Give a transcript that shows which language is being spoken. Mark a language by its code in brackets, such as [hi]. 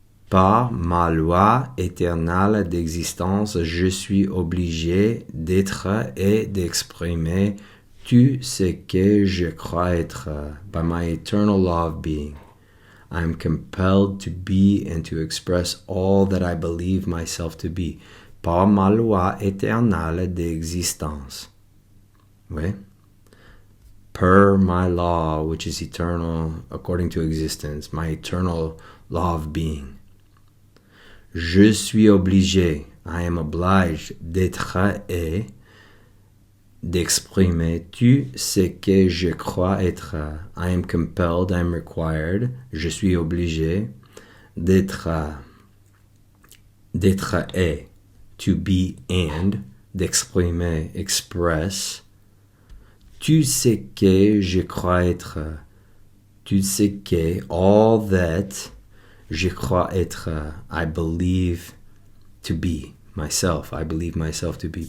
[fr] Par ma loi éternelle d'existence, je suis obligé d'être et d'exprimer tout ce que je crois être. [en] By my eternal law of being, I am compelled to be and to express all that I believe myself to be. [fr] Par ma loi éternelle d'existence. Oui? [en] Per my law, which is eternal, according to existence, my eternal law of being. [fr] Je suis obligé, [en] I am obliged, [fr] d'être et d'exprimer tout ce que je crois être. [en] I am compelled, I am required, [fr] je suis obligé d'être et, [en] to be and, d'exprimer, express, [fr] tout ce que je crois être, tout ce que, [en] all that, [fr] je crois être, [en] I believe to be myself. I believe myself to be.